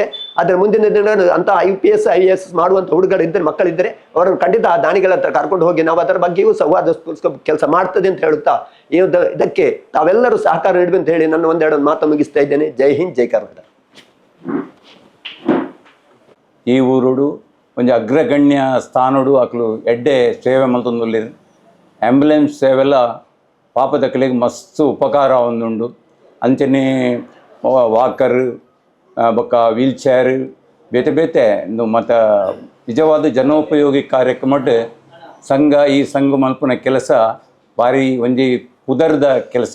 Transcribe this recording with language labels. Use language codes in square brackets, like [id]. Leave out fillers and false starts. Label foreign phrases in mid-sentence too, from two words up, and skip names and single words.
[kn] ಅದರ ಮುಂದಿನ ದಿನ ಅಂತ IPS IAS ಮಾಡುವಂತ ಹುಡುಗರಿದ್ದರೆ ಮಕ್ಕಳಿದ್ದರೆ ಅವರನ್ನು ಖಂಡಿತ ಆ ದಾನಿಗಳ ಹತ್ರ ಕರ್ಕೊಂಡು ಹೋಗಿ ನಾವು ಅದರ ಬಗ್ಗೆಯೂ ಸೌಹಾರ್ದ ಕೆಲಸ ಮಾಡ್ತದೆ ಅಂತ ಹೇಳುತ್ತಾ ಇದಕ್ಕೆ ತಾವೆಲ್ಲರೂ ಸಹಕಾರ ನೀಡಬೇಕು ಅಂತ ಹೇಳಿ ನನ್ನ ಒಂದೆರಡು ಮಾತು ಮುಗಿಸ್ತಾ ಇದ್ದೇನೆ. [hi] जय हिंद, [kn] ಜೈ ಕರ್ನಾಟಕ. [tcy] ಈ ಊರುಡು ಒಂದು ಅಗ್ರಗಣ್ಯ ಸ್ಥಾನಡು ಅಕ್ಲು ಎಡ್ಡೆ ಸೇವೆ ಮಲ್ತೊಂದುಲ್ಲೆರ್. ಆ್ಯಂಬುಲೆನ್ಸ್ ಸೇವೆಲ್ಲ ಪಾಪದಕ್ಕಲಿಗೆ ಮಸ್ತ್ ಉಪಕಾರ ಒಂದುಂಡು. ಅಂಚನೆ ವಾಕರ್ ಬೊಕ್ಕ [en] wheel chair [tcy] ಬೇತೆ ಬೇತೆ ಮತ್ತು ನಿಜವಾದ ಜನೋಪಯೋಗಿ ಕಾರ್ಯಕ್ರಮಡ್ ಈ ಸಂಘ ಮಲ್ಪನ ಕೆಲಸ ಭಾರಿ ಒಂಜಿ ಕುದರ್ದ ಕೆಲಸ.